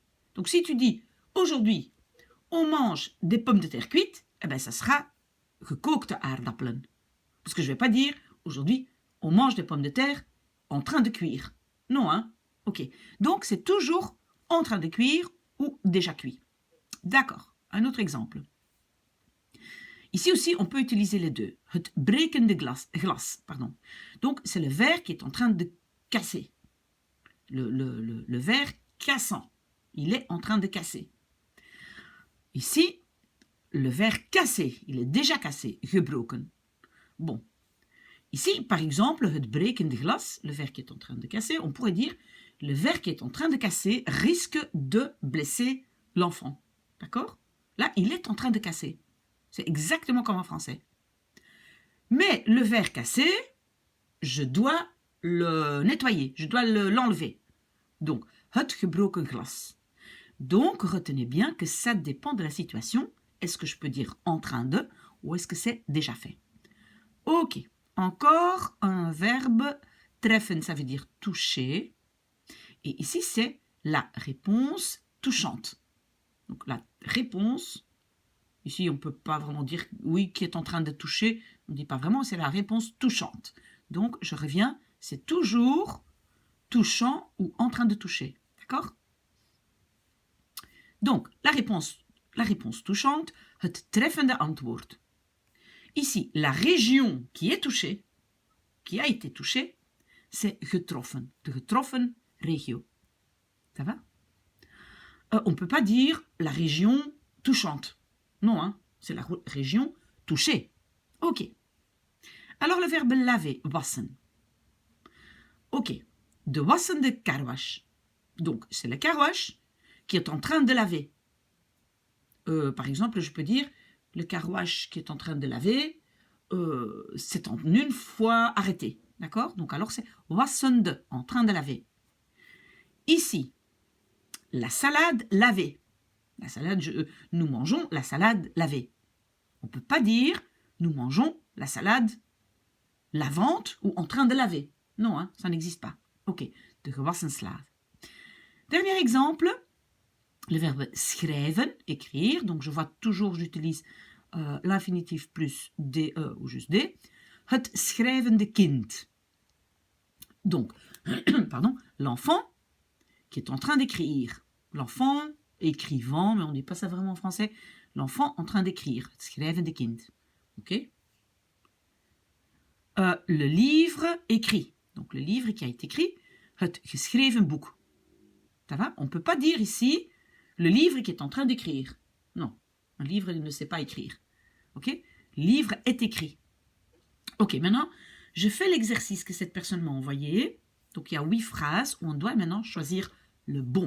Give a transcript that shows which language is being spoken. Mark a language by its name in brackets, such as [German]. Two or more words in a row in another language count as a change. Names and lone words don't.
[French] Donc, si tu dis aujourd'hui, on mange des pommes de terre cuites, eh ben, ça sera [Dutch] gekookte aardappelen. [French] Parce que je ne vais pas dire aujourd'hui, on mange des pommes de terre en train de cuire. Non, hein? Ok. Donc, c'est toujours en train de cuire ou déjà cuit. D'accord. Un autre exemple. Ici aussi, on peut utiliser les deux. [Dutch] Het brekende glas. [French] Pardon. Donc, c'est le verre qui est en train de casser. Le verre cassant. Il est en train de casser. Ici, le verre cassé. Il est déjà cassé. Gebroken. Bon. Ici, par exemple, [Dutch] het brekende glas, [French] le verre qui est en train de casser, on pourrait dire le verre qui est en train de casser risque de blesser l'enfant. D'accord? Là, il est en train de casser. C'est exactement comme en français. Mais le verre cassé, je dois le nettoyer, je dois l'enlever. Donc, [Dutch] het gebroken glas. [French] Donc, retenez bien que ça dépend de la situation. Est-ce que je peux dire en train de ou est-ce que c'est déjà fait? Ok. Encore un verbe treffen, ça veut dire toucher. Et ici, c'est la réponse touchante. Donc, la réponse, ici, on ne peut pas vraiment dire oui, qui est en train de toucher. On ne dit pas vraiment, c'est la réponse touchante. Donc, je reviens, c'est toujours touchant ou en train de toucher. D'accord? Donc, la réponse touchante, [Dutch] het treffende antwoord. [French] Ici, la région qui est touchée, qui a été touchée, c'est getroffen, [Dutch] de getroffen regio. [French] Ça va? On ne peut pas dire la région touchante. Non, hein, c'est la région touchée. Ok. Alors le verbe laver, wassen. [Dutch] Ok. De wassen de karwasch. [French] Donc, c'est le karwasch qui est en train de laver. Par exemple, je peux dire, le karwasch qui est en train de laver, c'est en une fois arrêté. D'accord? Donc, alors, c'est [Dutch] wassen de, [French] en train de laver. Ici, la salade lavée. La salade, nous mangeons la salade lavée. On ne peut pas dire, nous mangeons la salade lavante ou en train de laver. Non, hein, ça n'existe pas. [Dutch] Ok, de gewassen slaaf. [French] Dernier exemple, le verbe schrijven, écrire. Donc, je vois toujours, j'utilise l'infinitif plus de ou juste de. [Dutch] Het schrijvende kind. [French] Donc, pardon, l'enfant qui est en train d'écrire. L'enfant écrivant, mais on ne dit pas ça vraiment en français. L'enfant en train d'écrire. [Dutch] Het schrijvende kind. [French] Ok? Le livre écrit. Donc, le livre qui a été écrit. [Dutch] Het geschreven boek. [French] Ça va? On ne peut pas dire ici le livre qui est en train d'écrire. Non, un livre il ne sait pas écrire. Ok? Livre est écrit. Ok, maintenant, je fais l'exercice que cette personne m'a envoyé. Donc, il y a 8 phrases où on doit maintenant choisir le bon.